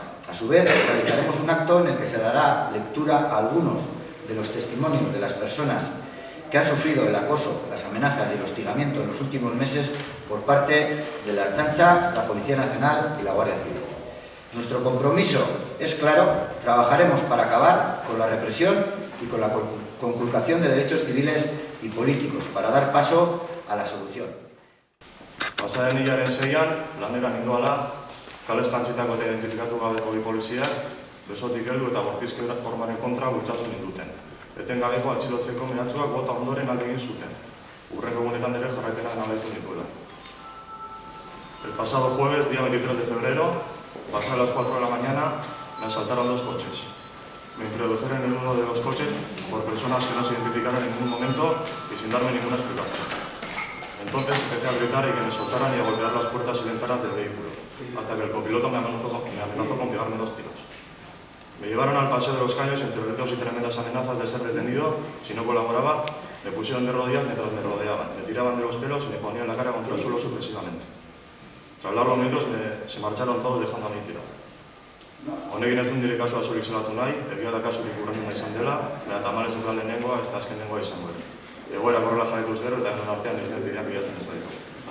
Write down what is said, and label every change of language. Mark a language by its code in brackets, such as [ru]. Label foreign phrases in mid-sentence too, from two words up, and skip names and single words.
[es] A su vez, realizaremos un acto en el que se dará lectura a algunos de los testimonios de las personas que han sufrido el acoso, las amenazas y el hostigamiento en los últimos meses por parte de la Ertzaintza, la Policía Nacional y la Guardia Civil. Nuestro compromiso es claro: trabajaremos para acabar con la represión y con la conculcación de derechos civiles y políticos, para dar paso a la solución. [eu] Pasaren hilaren 6an, lanera nindoala, kalez jantzitako eta identifikatu gabeko bi poliziak, besotik heldu eta bortizki hormaren kontra bultzatu ninduten. Etengabeko atxilotzeko mehatxuak bota ondoren alde egin zuten. Hurrengo egunetan ere jarraipena nabaitu nituela. [es] El pasado jueves, día 23 de febrero, pasadas las 4 de la mañana, me asaltaron 2 coches. Me introdujeron en uno de los coches por personas que no se identificaron en ningún momento y sin darme ninguna explicación. Entonces empecé a gritar y que me soltaran y a golpear las puertas y ventanas del vehículo, hasta que el copiloto me amenazó con pegarme 2 tiros. Me llevaron al Paseo de los Caños entre gritos y tremendas amenazas de ser detenido si no colaboraba. Me pusieron de rodillas mientras me rodeaban, me tiraban de los pelos y me ponían la cara contra el suelo sucesivamente. Tras largos minutos se marcharon todos dejando a mí tirado. [eu] Honekin ez dut nire kasua soilik zelatu nahi, egia da kasurik urrenuna izan dela, baina tamalez ez da lehenengoa, ez da azkenengoa izango ere. Egoera horrela jarraituz gero eta egon artean ez bideak bilatzen ez baditu.